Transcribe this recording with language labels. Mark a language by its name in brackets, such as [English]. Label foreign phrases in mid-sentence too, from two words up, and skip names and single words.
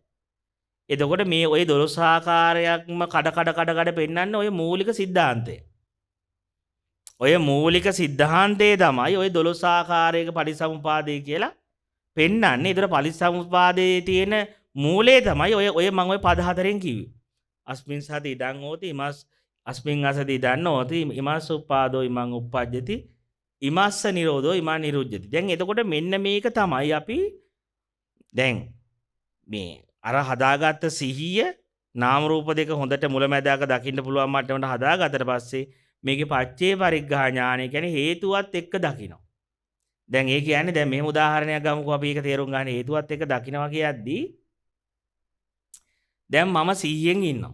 [Sinhala] එතකොට මේ ඔය 12 ආකාරයක්ම කඩ පෙන්නන්න ඔය මූලික સિદ્ધාන්තය. ඔය මූලික સિદ્ધාන්තය තමයි ඔය 12 ආකාරයක පටිසමුපාදේ කියලා පෙන්නන්නේ. ඒතර පටිසමුපාදේ තියෙන මූලය තමයි ඔය මම ඔය පද හතරෙන් කිව්වේ. [Pali] අස්මින් සති ඉදං හෝති ඉමස් අස්මින් අසති ඉදං හෝති ඉමස් උපාදෝ ඉමං උප්පජ්ජති ඉමස්ස නිරෝධෝ ඉමා නිරුද්ධති. [Sinhala] දැන් එතකොට මෙන්න මේක තමයි අපි දැන් මේ අර හදාගත්ත සිහිය නාම රූප දෙක හොඳට මුලැමැදාක දකින්න පුළුවන් මට්ටමට හදාගත්තට පස්සේ මේකේ පච්චේ පරිග්ඝා ඥානය කියන්නේ හේතුවත් එක්ක දකිනවා. දැන් ඒ කියන්නේ දැන් මෙහෙම උදාහරණයක් ගමුකෝ අපි ඒක තේරුම් ගන්න හේතුවත් එක්ක දකිනවා කියද්දී දැන් මම 100න් ඉන්නවා.